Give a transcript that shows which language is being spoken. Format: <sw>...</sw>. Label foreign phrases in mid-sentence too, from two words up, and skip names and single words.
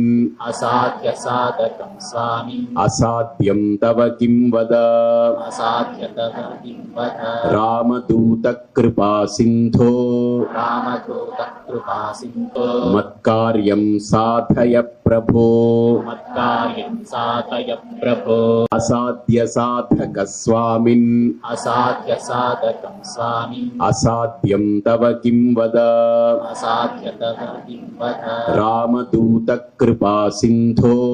<sa>అసాధ్య సాధకం స్వామి అసాధ్యం తవ కిం వద అసాధ్య తవ కిం వద రామదూత కృపా సింధో రామదూత కృపా సింధో మత్కార్యం సాధయ प्रभो मत्कार्यं साधय प्रभो असाध्य साधक स्वामिन् असाध्यसाधकं स्वामिन् असाध्यं तव किं वद असाध्यतः किं वद रामदूत कृपा सिन्धो</sa>